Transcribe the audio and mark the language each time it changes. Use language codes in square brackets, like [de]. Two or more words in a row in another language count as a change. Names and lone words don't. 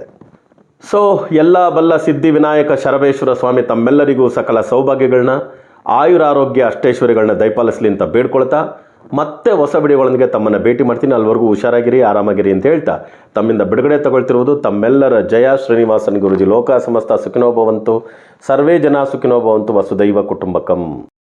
[kn] ಸೊ ಎಲ್ಲ ಬಲ್ಲ ಸಿದ್ಧಿವಿನಾಯಕ ಶರಬೇಶ್ವರ ಸ್ವಾಮಿ ತಮ್ಮೆಲ್ಲರಿಗೂ ಸಕಲ ಸೌಭಾಗ್ಯಗಳನ್ನ, ಆಯುರಾರೋಗ್ಯ ಅಷ್ಟೈಶ್ವರ್ಯಗಳನ್ನ ದಯಪಾಲಿಸಲಿ ಅಂತ ಬೇಡ್ಕೊಳ್ತಾ ಮತ್ತೆ ಹೊಸ ವಿಡಿಯೋಗಳೊಂದಿಗೆ ತಮ್ಮನ್ನು ಭೇಟಿ ಮಾಡ್ತೀನಿ. ಅಲ್ಲಿವರೆಗೂ ಹುಷಾರಾಗಿರಿ, ಆರಾಮಾಗಿರಿ ಅಂತ ಹೇಳ್ತಾ ತಮ್ಮಿಂದ ಬಿಡುಗಡೆ ತಗೊಳ್ತಿರುವುದು ತಮ್ಮೆಲ್ಲರ ಜಯ ಶ್ರೀನಿವಾಸನ್ ಗುರೂಜಿ. [sa] ಲೋಕ ಸಮಸ್ತ ಸುಖಿನೋ ಭವಂತು, ಸರ್ವೇ ಜನ ಸುಖಿನೋ ಭವಂತು, ವಸುದೈವ ಕುಟುಂಬಕಂ.